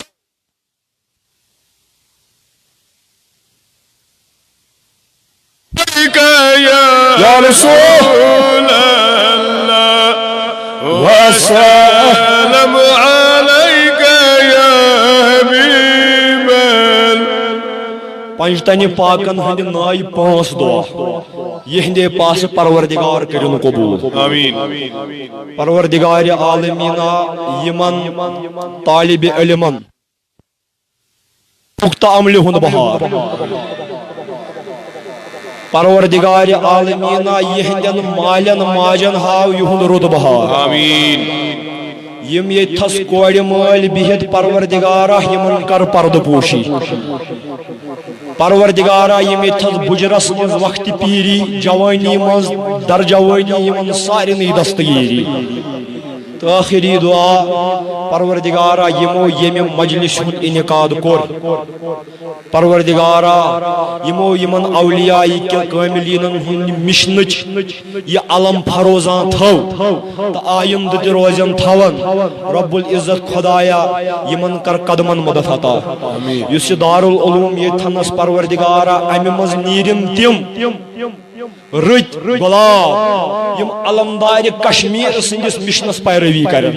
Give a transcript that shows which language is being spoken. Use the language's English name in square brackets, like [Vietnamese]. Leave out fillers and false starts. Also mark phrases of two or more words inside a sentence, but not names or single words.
[Arabic] يا رسول الله وسلم عليك يا حبيب الله [Kashmiri] پنجتنی پاکن ہند نائی پانچ دعا یہندے پاس پروردگار کرن قبول آمین پروردگار عالمینا یمن طالب علمن پختہ عمل ہند بہار پروردگار عالمینا یہندن مالن ماجن ہاو یہند رود بہار آمین یم یتھس کوڑ مال بہت پروردگارہ یمن کر پرد پوشی پروردگارہ یم یتھس بجرس مز وقت پیری جوانی مز در جوانی یمن سارنی دستگیری تو آخری دعا پروردگارہ یمو یم مجلس ہند انعقاد کور پروردگارہ یمو یمن اولیاء کاملین ہند مشنچ یہ علم فروزان تھو تو آئندہ تہ روزن تھون [Arabic] رب العزت [Kashmiri] خدایا یمن کر قدمن مدد عطا یس دارالعلوم یہ تھنس پروردگارہ امہ مز نیرن تم رت غلام یم علمدار کشمیر سندس مشنس پیروی کرن